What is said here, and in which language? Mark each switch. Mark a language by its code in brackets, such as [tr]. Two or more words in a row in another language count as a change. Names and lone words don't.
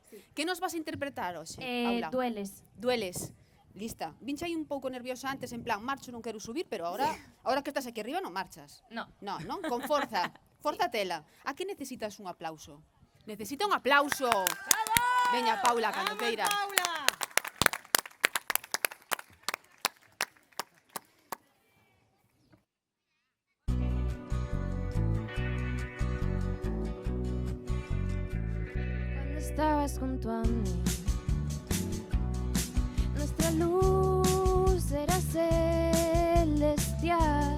[gl] Que nos vas a interpretar hoxe, Paula? Dueles. Dueles. Lista. Vinche aí un pouco nerviosa antes, en plan, marcho, non quero subir, pero ahora que estás aquí arriba non marchas. No. No, non? Con forza. Forza tela. A que necesitas un aplauso? Necesita un aplauso. Veña, Paula, cando queira. Paula! [es] Cuando estabas junto a mí, nuestra luz era celestial.